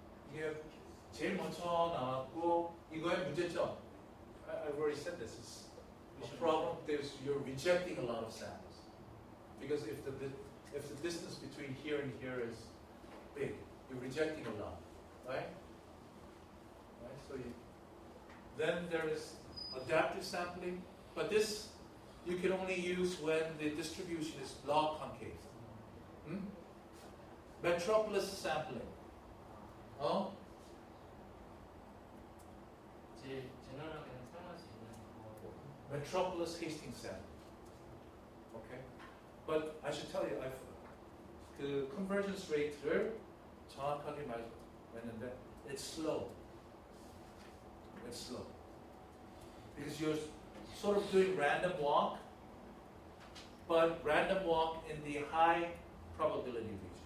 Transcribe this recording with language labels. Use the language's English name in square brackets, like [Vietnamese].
[Korean] 이게 제일 먼저 나왔고 이거의 문제점. [English] I've already said this. It's a problem. You're rejecting a lot of samples because if the if the distance between here and here is big, you're rejecting a lot, right? Right. So then there is adaptive sampling, but this you can only use when the distribution is log concave. Metropolis sampling. Oh? [Korean] 제일 제너럴하게는 사용할 수 있는 거. [English] Metropolis Hastings sampling. Okay? But I should tell you, [Korean] 그 convergence rate를 정확하게 말했는데 [English] it's slow. It's slow. Because you're sort of doing random walk, but random walk in the high probability region.